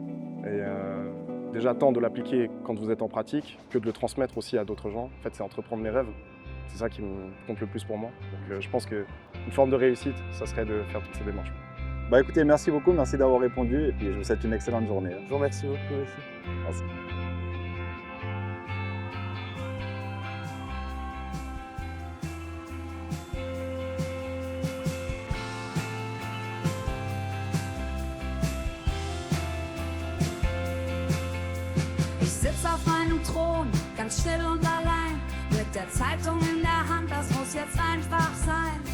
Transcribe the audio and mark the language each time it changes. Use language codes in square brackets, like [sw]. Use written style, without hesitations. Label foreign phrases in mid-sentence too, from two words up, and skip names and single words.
[fr] Et déjà tant de l'appliquer quand vous êtes en pratique que de le transmettre aussi à d'autres gens. En fait, c'est entreprendre mes rêves. C'est ça qui me compte le plus pour moi. Donc je pense qu'une forme de réussite, ça serait de faire toutes ces démarches. Bah écoutez, merci beaucoup, merci d'avoir répondu et puis je vous souhaite une excellente journée. Je vous remercie beaucoup aussi. Merci. [de] Ich sitz auf meinem Thron, ganz still und allein, mit der Zeitung in der Hand, das muss jetzt einfach sein.